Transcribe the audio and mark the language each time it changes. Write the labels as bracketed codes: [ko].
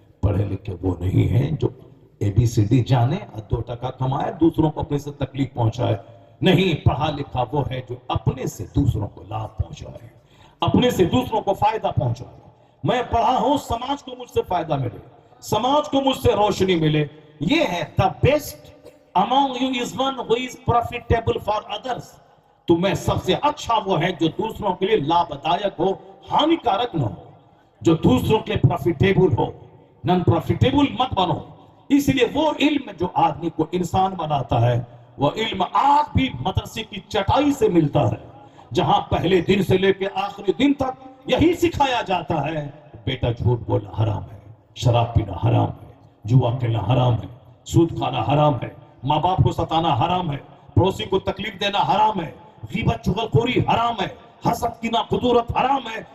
[ur] پڑھے لکھے وہ نہیں ہیں جو ABCD جانے اور 2 ٹکا کمائے دوسروں کو اپنے سے تکلیف پہنچائے. نہیں، پڑھا لکھا وہ ہے جو اپنے سے دوسروں کو لابھ پہنچائے، اپنے سے دوسروں کو فائدہ پہنچائے. میں پڑھا ہوں سماج کو مجھ سے فائدہ ملے، سماج کو مجھ سے روشنی ملے. یہ ہے [en] the best among you is one who is profitable for others. [ur] تو میں سب سے اچھا وہ ہے جو دوسروں کے لیے لابھدایک ہو، ہانیکارک نہ ہو، جو دوسروں کے پروفیٹیبل ہو. نن پروفیٹیبل مت بنو. اس لیے وہ علم جو آدمی کو انسان بناتا ہے، وہ علم آج بھی مدرسے کی چٹائی سے ملتا ہے، جہاں پہلے دن سے لے کے آخری دن تک یہی سکھایا جاتا ہے بیٹا جھوٹ بولنا حرام ہے، شراب پینا حرام ہے، جوا کھیلنا حرام ہے، سود کھانا حرام ہے، ماں باپ کو ستانا حرام ہے، پڑوسی کو تکلیف دینا حرام ہے، غیبت چغلخوری حرام ہے، حسد کینہ قدورت حرام ہے.